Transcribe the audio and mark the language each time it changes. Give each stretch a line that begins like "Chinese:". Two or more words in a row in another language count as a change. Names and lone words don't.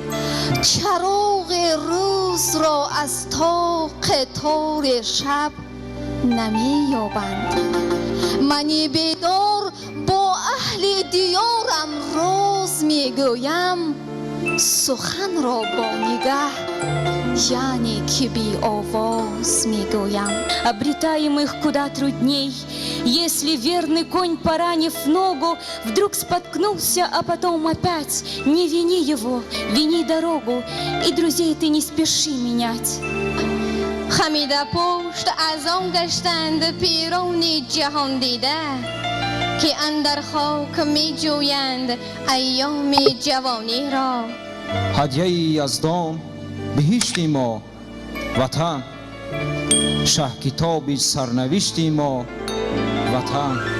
Persian: چراغ روز را از طاق تار شب نمی یابند. منی بیدار با اهل دیارم راز می گویم، سخن را با نگاه یعنی که بی آواز می گویم.
Russian: Обретаем их куда трудней, если верный конь, поранив ногу, вдруг споткнулся, а потом опять. Не вини его, вини дорогу, и друзей ты не спеши менять.
Persian: خمیده پشت از آن گشتند پیران جهان دیده، که اندر خاک می جویند ایام جوانی را. هدیه یزدان بهشتی ما وطن، شه کتابی سرنوشتی ما وطن.